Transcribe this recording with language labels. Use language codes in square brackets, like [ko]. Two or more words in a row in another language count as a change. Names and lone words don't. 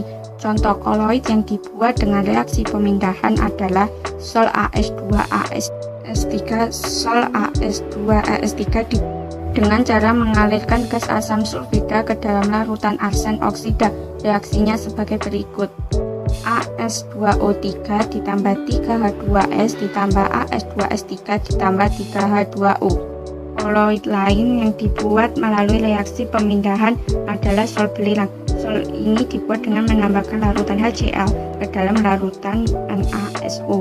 [id] Contoh koloid yang dibuat dengan reaksi pemindahan adalah sol AS2AS3. Sol AS2AS3 dengan cara mengalirkan gas asam sulfida ke dalam larutan arsen oksida. Reaksinya sebagai berikut. AS2O3 ditambah 3H2S ditambah AS2S3 ditambah 3H2O. Koloid lain yang dibuat melalui reaksi pemindahan adalah sol belerang. Sol ini dibuat dengan menambahkan larutan HCl ke dalam larutan NaSO.